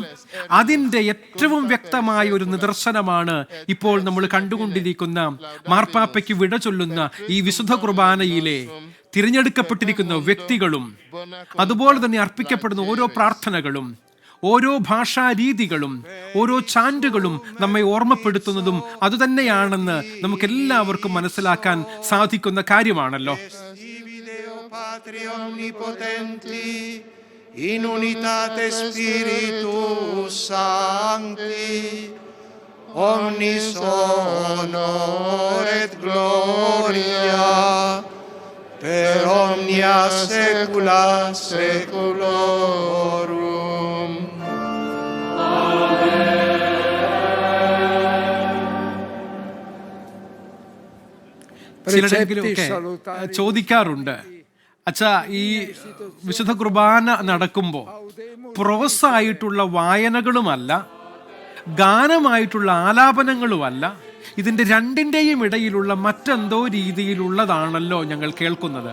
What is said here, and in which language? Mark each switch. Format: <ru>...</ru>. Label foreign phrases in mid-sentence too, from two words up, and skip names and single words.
<ml>അതിന്റെ ഏറ്റവും വ്യക്തമായ ഒരു നിദർശനമാണ് ഇപ്പോൾ നമ്മൾ കണ്ടുകൊണ്ടിരിക്കുന്ന മാർപ്പാപ്പയ്ക്ക് വിട ചൊല്ലുന്ന ഈ വിശുദ്ധ കുർബാനയിലെ തിരഞ്ഞെടുക്കപ്പെട്ടിരിക്കുന്ന വ്യക്തികളും അതുപോലെ തന്നെ അർപ്പിക്കപ്പെടുന്ന ഓരോ പ്രാർത്ഥനകളും, ഓരോ ഭാഷാ രീതികളും, ഓരോ ചാൻറ്റുകളും നമ്മെ ഓർമ്മപ്പെടുത്തുന്നതും അതുതന്നെയാണെന്ന് നമുക്ക് എല്ലാവർക്കും മനസ്സിലാക്കാൻ സാധിക്കുന്ന കാര്യമാണല്ലോ.</ml> <la>Omnis honor et gloria per omnia saecula saeculorum.</la> <ml>ചിലരെങ്കിലുമൊക്കെ ചോദിക്കാറുണ്ട്, അച്ഛാ, ഈ വിശുദ്ധ കുർബാന നടക്കുമ്പോൾ പ്രോസായിട്ടുള്ള വായനകളുമല്ല, ഗാനമായിട്ടുള്ള ആലാപനങ്ങളുമല്ല, ഇതിന്റെ രണ്ടിന്റെയും ഇടയിലുള്ള മറ്റെന്തോ രീതിയിലുള്ളതാണല്ലോ ഞങ്ങൾ കേൾക്കുന്നത്.</ml>